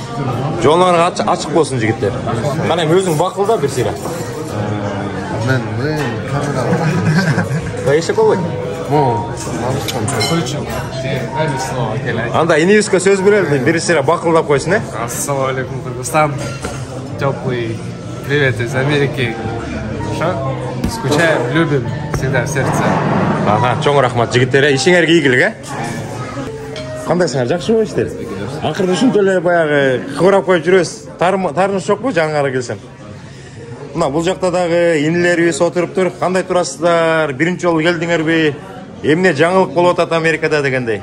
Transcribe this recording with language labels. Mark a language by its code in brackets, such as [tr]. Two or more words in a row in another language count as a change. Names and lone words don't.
[ky] Жолуңарга ачык болсун жигиттер. Кана эми өзүң бакылда бир сыйра. мен камерага Эшек болбойт. [ru] Слышим. [ky] Анда инибизге сөз берели, бир сыйра бакылдап койсун, [ar] السلام عليكم, [ky] Кыргызстан. [ru] Теплый привет из Америки. Скучаем, любим, всегда в сердце. [ky] Чоң рахмат жигиттер, ишиңерге ийгилик, Кандайсыңар, жакшыбы иштер? Акырында ушунтип эле баягы кыбырап коюп жүрөбүз. Таарыныш жокпу жаңгара келсем? Мына бул жакта дагы инилерибиз отуруптур. Кандай турасыздар? Биринчи жолу келдиңерби? Эмне жаңылык болуп атат Америкада дегендей?